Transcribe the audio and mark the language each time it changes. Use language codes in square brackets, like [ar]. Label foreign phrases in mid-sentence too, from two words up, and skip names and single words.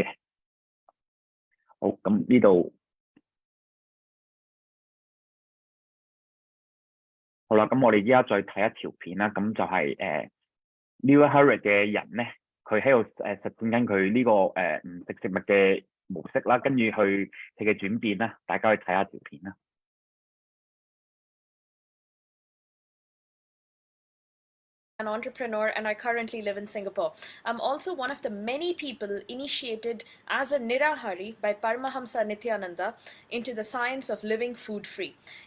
[yue] 好，咁呢度好啦，咁我哋依家再睇一條片啦。咁就係navakhanda嘅人咧，佢喺度實踐緊佢呢個唔食食物嘅模式啦，跟住去佢嘅轉變啦，大家去睇下條片啦。 [en] An entrepreneur, and I currently live in Singapore. I'm also one of the many people initiated as a Nirahari by Paramahamsa Nityananda into the science of living food free.